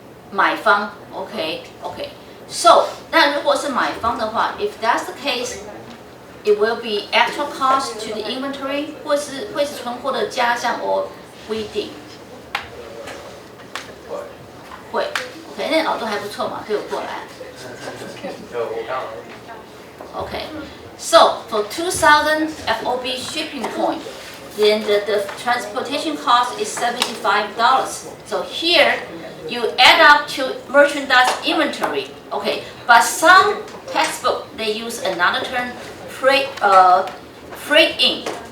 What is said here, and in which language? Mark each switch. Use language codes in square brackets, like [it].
[zh] 买方。买方 ，OK。 [en] So [zh] 那如果是买方的话 [en] ，if that's the case, it will be actual cost to the inventory， [zh] 会是存货的加项 [en] or [zh] 不一定。会。 OK， 那耳朵还不错嘛，可以过来。我刚好。 [en] Okay, so for 2,000 FOB shipping point, then the transportation cost is $75. So here you add up to merchandise inventory. Okay, but some textbook they use another term, freight in.